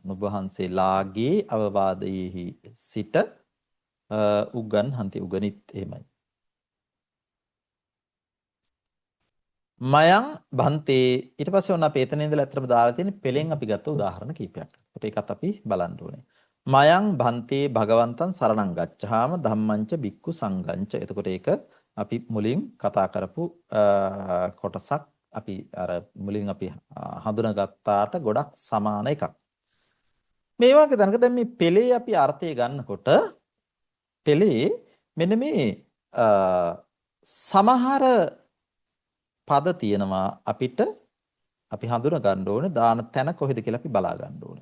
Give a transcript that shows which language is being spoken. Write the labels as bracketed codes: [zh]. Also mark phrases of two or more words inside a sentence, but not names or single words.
[si] නුඹ වහන්සේලාගේ අවවාදයේහි සිට උග්ගන්හන්ති උගනිත් එහෙමයි. [pi] මයං බන්තේ [si] ඊට පස්සේ ඔන්න අපි එතන ඉඳලා අත්‍තරම දාලා තියෙන පෙළෙන් අපි ගත්ත උදාහරණ කීපයක්. ඒකට ඒකත් අපි බලන්න ඕනේ. [pi] මයං බන්තේ භගවන්තං සරණං ගච්ඡාම ධම්මංච බික්කු සංඝංච. [si] එතකොට ඒක අපි මුලින් කතා කරපු කොටසක් අපි අර මුලින් අපි හඳුනාගත්තාට ගොඩක් සමාන එකක්. මේ වගේ දැනක දැන් මේ පෙළේ අපි අර්ථය ගන්නකොට පෙළේ මෙන්න මේ සමහර පද තියෙනවා අපිට අපි හඳුනා ගන්න ඕනේ දාන තැන කොහෙද කියලා අපි බලා ගන්න ඕනේ.